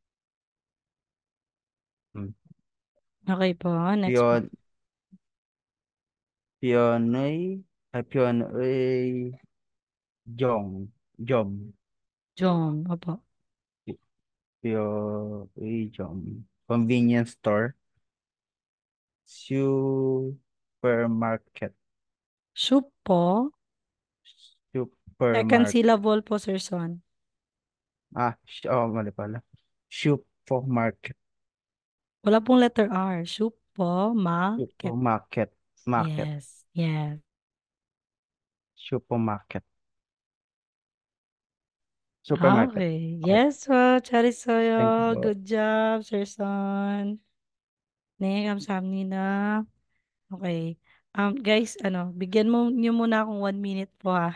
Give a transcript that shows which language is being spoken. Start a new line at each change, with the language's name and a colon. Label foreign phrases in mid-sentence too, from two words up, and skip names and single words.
Filipino: Mm. Okay po. Next po.
Korean: 편, 편의, 편의, 점.
Filipino: John. Opo.
English: Jom. Convenience store. Supermarket.
Filipino: Soup po. Second
English: Supermarket.
Filipino: syllable po, Sir Son. Mali pala. Supermarket. Wala pong letter R. Supermarket.
English: Supermarket. Market. Yes, yes. Supermarket. Supermarket. Okay. Okay.
Filipino: Yes po,
English: Thank you
Korean: 잘했어요.
Filipino: po.
English: Good job, Sir Son.
Korean: 네, 감사합니다.
Filipino: Okay. Guys, bigyan niyo muna akong
English: 1 minute
Filipino: po ha.